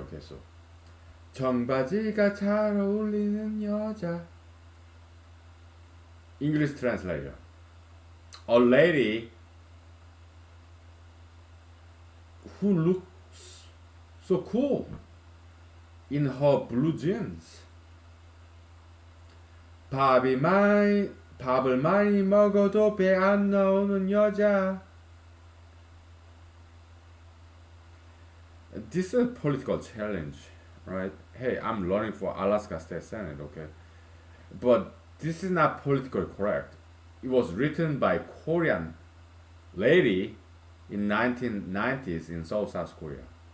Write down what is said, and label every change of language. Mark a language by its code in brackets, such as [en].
[en] Okay, so [ko] 청바지가 잘 어울리는 여자. [en] English translation. A lady who looks so cool in her blue jeans. [ko] 밥을 많이 먹어도 배 안 나오는 여자. [en] This is a political challenge, right? Hey, I'm running for Alaska State Senate, okay? But this is not politically correct. It was written by Korean lady in 1990s in Seoul, South Korea.